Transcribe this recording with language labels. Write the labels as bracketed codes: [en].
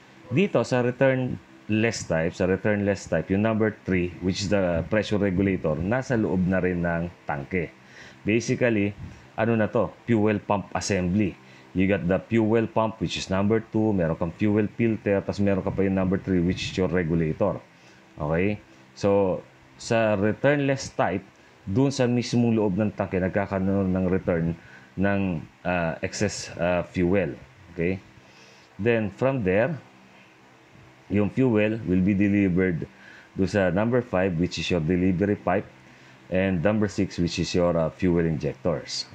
[tl] Dito sa returnless type, yung number 3, [en] which is the pressure regulator, [tl] nasa loob na rin ng tangke. Basically, ano na to? Fuel pump assembly. [en] You got the fuel pump, which is number 2, [tl] meron kang [en] fuel filter, [tl] tapos meron ka pa yung [en] number 3, which is your regulator. Okay? [tl] So, sa returnless type, dun sa mismong loob ng tangke, nagkakaroon ng return ng excess fuel. [en] Okay? Then, from there, yung fuel will be delivered [tl] do sa [en] number 5, which is your delivery pipe, and number 6, which is your fuel injectors.